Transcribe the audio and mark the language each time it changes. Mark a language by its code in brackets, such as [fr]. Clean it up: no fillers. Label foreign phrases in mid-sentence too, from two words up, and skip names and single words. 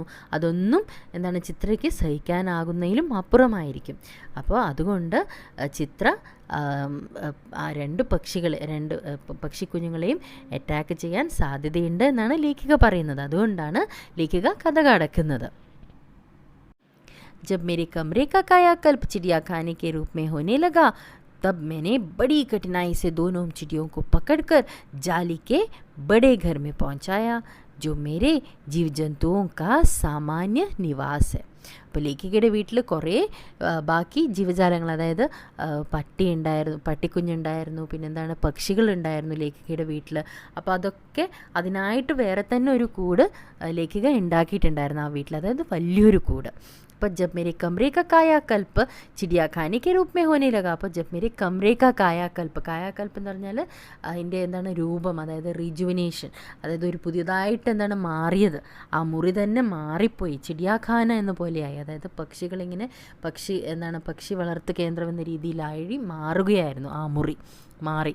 [ml] അതൊന്നും എന്താണ് ചിത്രയ്ക്ക് സഹിക്കാനാകുന്നതിലും അപ്പുറമായിരിക്കും. അപ്പോൾ അതുകൊണ്ട് ചിത്ര ആ രണ്ട് പക്ഷിക്കുഞ്ഞുങ്ങളെയും അറ്റാക്ക് ചെയ്യാൻ സാധ്യതയുണ്ട് എന്നാണ് ലേഖിക പറയുന്നത്. അതുകൊണ്ടാണ് ലേഖിക കഥ കടക്കുന്നത്. [hi] जब मेरे कमरे का कायाकल्प चिड़िया खाने के रूप में होने लगा, तब मैंने बड़ी कठिनाई से दोनों चिड़ियों को पकड़कर जाली के बड़े घर में पहुंचाया, जो मेरे जीव जंतुओं का सामान्य निवास है. [ml] അപ്പോൾ ലേഖികയുടെ വീട്ടിൽ കുറേ ബാക്കി ജീവജാലങ്ങൾ, അതായത് പട്ടിക്കുഞ്ഞുണ്ടായിരുന്നു, പിന്നെന്താണ് പക്ഷികളുണ്ടായിരുന്നു ലേഖികയുടെ വീട്ടിൽ. അപ്പോൾ അതൊക്കെ അതിനായിട്ട് വേറെ തന്നെ ഒരു കൂട് ലേഖിക ഉണ്ടാക്കിയിട്ടുണ്ടായിരുന്നു ആ വീട്ടിൽ, അതായത് വലിയൊരു കൂട്. [hi] पर जब मेरे कमरे का कायाकल्प चिड़िया खाने के रूप में होने लगा, [ml] അപ്പോൾ [hi] जब मेरे कमरे का कायाकल्प [ml] എന്ന് പറഞ്ഞാൽ അതിൻ്റെ എന്താണ് രൂപം, അതായത് റിജുവിനേഷൻ, അതായത് ഒരു പുതിയതായിട്ട് എന്താണ് മാറിയത്, ആ മുറി തന്നെ മാറിപ്പോയി, ചിടിയാഖാന എന്ന പോലെയായി. അതായത് പക്ഷികളിങ്ങനെ പക്ഷി വളർത്തു കേന്ദ്രം എന്ന രീതിയിലായി മാറുകയായിരുന്നു ആ മുറി മാറി.